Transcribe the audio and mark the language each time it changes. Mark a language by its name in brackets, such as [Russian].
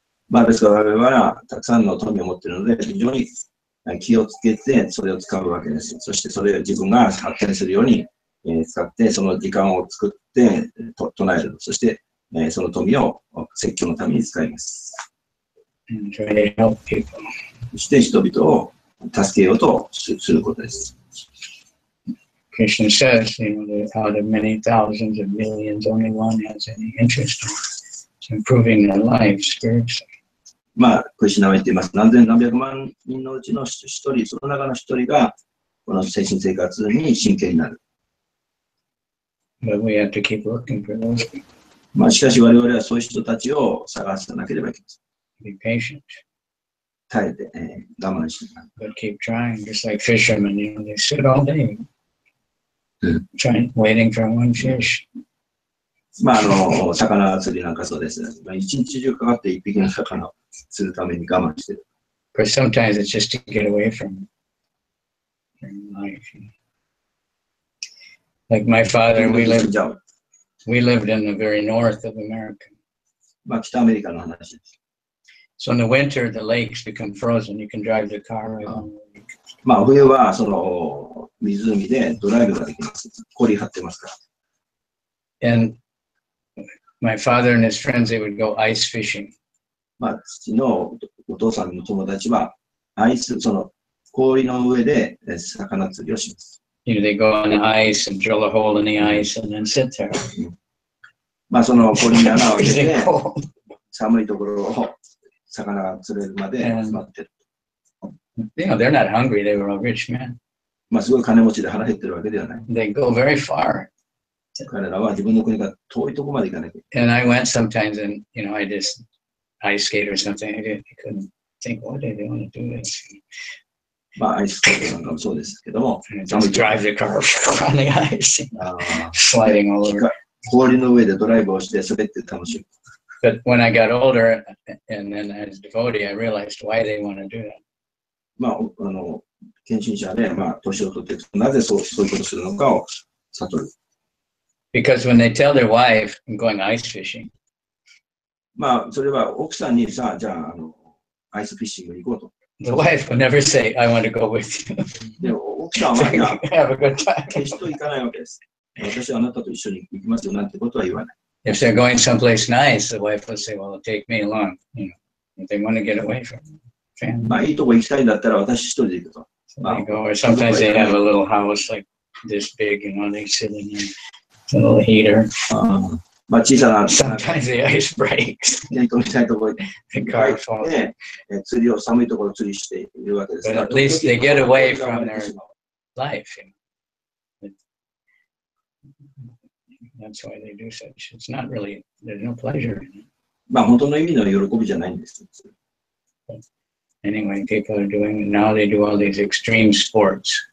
[Japanese] まあ、ですから我々はたくさんの富を持っているので、非常に気をつけてそれを使うわけです。そしてそれを自分が発展するように使って、その時間を作って唱える。そして、その富を説教のために使います。 [English] And try to help people. [Japanese] そして人々を助けようとすることです。 [English] Krishna says, you know, that out of many thousands of millions, only one has any interest in improving their life spiritually. [Japanese] まあ、クリシュナは言っています。何千何百万人のうちの一人、その中の一人が、この精神生活に真剣になる。 [English] But we have to keep looking for those people. [Japanese] まあ、しかし我々はそういう人たちを探さなければいけません。 [English] Be patient. [Japanese] 耐えて、我慢して。 [English] But keep trying, just like fishermen, they sit all day, waiting for one fish. [Japanese] まあ、魚釣りなんかそうですね。まあ、一日中かかって一匹の魚を釣るために我慢してる。 [English] Of course, sometimes it's just to get away from life. Like my father, we lived in the very north of America. [Japanese] まあ、北アメリカの話です。 [English] So in the winter, the lakes become frozen. You can drive the car right on the lake. [Japanese] まあ、冬はその湖でドライブができます。氷張ってますから。 [English] And my father and his friends, they would go ice fishing. [Japanese] まあ、父のお父さんの友達は、その氷の上で魚釣りをします。 [English] You know, they go on the ice and drill a hole in the ice and then sit there. [Japanese] まあ、その氷に穴を開けて、寒いところを魚が釣れるまで待ってる。 [English] You know, they're not hungry. They were all rich men. [Japanese] まあ、すごい金持ちで腹減ってるわけではない。 [English] They go very far. [Japanese] 彼らは自分の国が遠いところまで行かなきゃいけない。 [English] And I went sometimes and, you know, I just ice skate or something. I couldn't think, what do they want to do this? [Japanese] まあ、アイススケートなんかもそうですけども、 [English] just drive the car on the ice, sliding all over. [Japanese] 氷の上でドライブをして滑って楽しむ。 [English] But when I got older and then as a devotee, I realized why they want to do that. [Japanese] まあ、献身者で、まあ、年を取っていくと、なぜそういうことをするのかを悟る。 [English] Because when they tell their wife, I'm going ice fishing. [Japanese] まあ、それは奥さんにさ、じゃあ、アイスフィッシングに行こうと。 [English] The wife would never say, I want to go with you. [Japanese] でも、奥さんは、いや、 [English] Have a good time. [Japanese] 決して行かないわけです。私はあなたと一緒に行きますよなんてことは言わない。 [English] If they're going someplace nice, the wife will say, well, take me along. You know, if they want to get away from family. [Japanese] まあ、いいとこ行きたいんだったら私一人で行くと。 [English] So they go, or sometimes they have a little house like this big, you know, they sit in there, it's a little heater. [Japanese] まあ、小さな、 [English] Sometimes the ice breaks. [Japanese] 行きたいところ [English] The car falls. [Japanese] で、釣りを寒いところ釣りしているわけです [English] But [Japanese] が。 [English] at least they get away from their life. You know. That's why they do such. It's not really, there's no pleasure in it. [Japanese] まあ、本当の意味の喜びじゃないんです。 [English] Anyway, people are doing it. Now they do all these extreme sports.